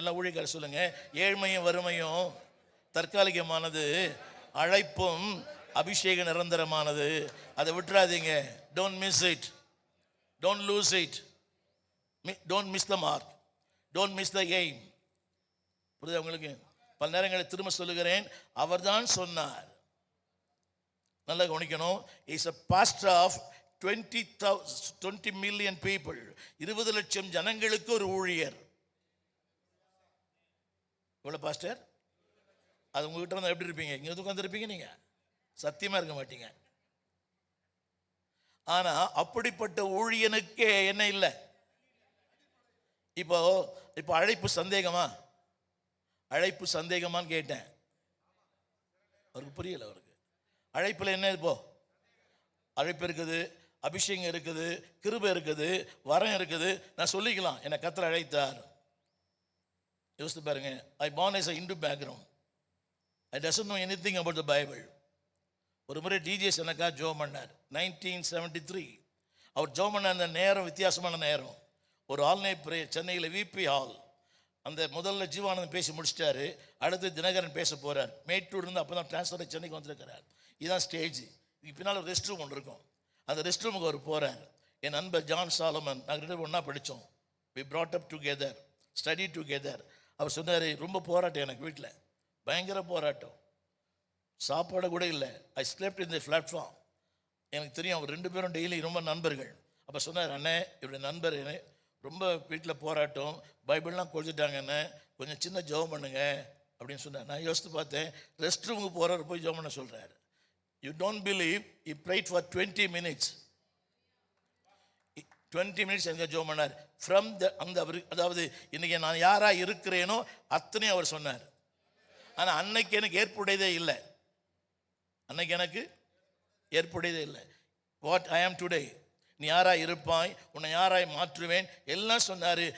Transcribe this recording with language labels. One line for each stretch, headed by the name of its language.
Tamil: எல்லாம் ஊழியக்காரர் சொல்லுங்க, ஏழ்மையும் வறுமையும் தற்காலிகமானது, அழைப்பும் அபிஷேகம் நிரந்தரமானது. அதை விட்டுறாதீங்க.
English: Don't miss it, don't lose it, don't miss the mark, don't miss the aim.
Tamil: புரியுதா உங்களுக்கு? பல நேரங்களில் திரும்ப சொல்லுகிறேன், அவர் தான் சொன்னார். நல்லா கவனிக்கணும்.
English: Is a pastor of 20 million people.
Tamil: 20 லட்சம் ஜனங்களுக்கு ஒரு ஊழியர். எவ்வளவு பாஸ்டர்? அது உங்ககிட்ட இருந்தால் எப்படி இருப்பீங்க? இங்கே உட்கார்ந்து இருப்பீங்க, நீங்க சத்தியமா இருக்க மாட்டீங்க. ஆனா அப்படிப்பட்ட ஊழியனுக்கே என்ன இல்லை? இப்போ அழைப்பு சந்தேகமா? அழைப்பு சந்தேகமான்னு கேட்டேன். அவருக்கு புரியல. அவருக்கு அழைப்புல என்ன? இப்போ அழைப்பு இருக்குது, அபிஷேகம் இருக்குது, கிருபை இருக்குது, வரம் இருக்குது. நான் சொல்லிக்கலாம், என்னை கர்த்தர் அழைத்தார். யோசித்து பாருங்க.
English: I born as a Hindu background. I doesn't know anything about the Bible.
Tamil: ஒரு முறை டிஜிஎஸ் எனக்கா ஜோம் பண்ணார் 1973. அவர் ஜோம் பண்ண அந்த நேரம் வித்தியாசமான நேரம். ஒரு ஆல்நை பிரேயர் சென்னையில் விபி ஹால். அந்த முதல்ல ஜீவானந்தம் பேசி முடிச்சிட்டாரு. அடுத்து தினகரன் பேச போறார். மேட்டூர் இருந்து அப்போ தான் டிரான்ஸ்ஃபர் சென்னைக்கு வந்திருக்கிறார். இதுதான் ஸ்டேஜ். இதுக்கு பின்னால் ரெஸ்ட் ரூம் ஒன்று இருக்கும். அந்த ரெஸ்ட் ரூமுக்கு அவர் போகிறார். என் நண்பர் ஜான் சாலமன், நாங்கள் 2 பேரும் ஒன்றா படித்தோம்.
English: We brought up together, study together.
Tamil: அவர் சொன்னார், ரொம்ப போராட்டம் எனக்கு வீட்டில், பயங்கர போராட்டம், சாப்பாடு கூட இல்லை.
English: I slept in the platform.
Tamil: எனக்கு தெரியும் அவர் 2 பேரும் டெய்லி ரொம்ப நண்பர்கள். அப்போ சொன்னார், அண்ணே இவருடைய நண்பர் ரொம்ப வீட்டில் போராட்டம், பைபிள்லாம் கொடுத்துட்டாங்கன்னு கொஞ்சம் சின்ன ஜெபம் பண்ணுங்க அப்படின்னு சொன்னார். நான் யோசித்து பார்த்தேன், ரெஸ்ட் ரூமுக்கு போகிறவர் போய் ஜெபம் பண்ண சொல்கிறார்.
English: You don't believe, he prayed for 20 minutes.
Tamil: 20 minutes எங்க ஜெபம் பண்ணார். ஃப்ரம் அந்த அதாவது இன்னைக்கு நான் யாரா இருக்கிறேனோ அத்தனையும் அவர் சொன்னார். ஆனால் அன்னைக்கு எனக்கு ஏற்புடையதே இல்லை. அன்னைக்கு எனக்கு ஏற்புடையதே இல்லை.
English: what I am today,
Tamil: நீ யாராய் இருப்பாய், உன்னை யாராய் மாற்றுவேன் எல்லாம் சொன்னார்.